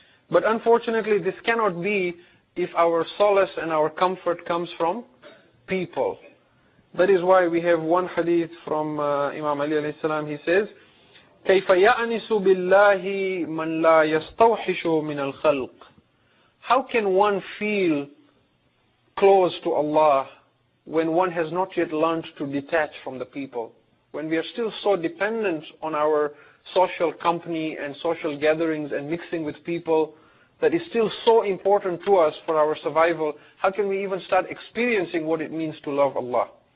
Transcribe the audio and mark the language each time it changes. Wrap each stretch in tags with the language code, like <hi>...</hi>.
<en>But unfortunately this cannot be if our solace and our comfort comes from people. That is why we have one hadith from Imam Ali alayhi salam. He says,</en> <ar>كيف يأنس بالله من لا يستوحش من الخلق.</ar> <en>How can one feel close to Allah when one has not yet learned to detach from the people? When we are still so dependent on our social company and social gatherings and mixing with people, that is still so important to us for our survival, how can we even start experiencing what it means to love Allah?</en>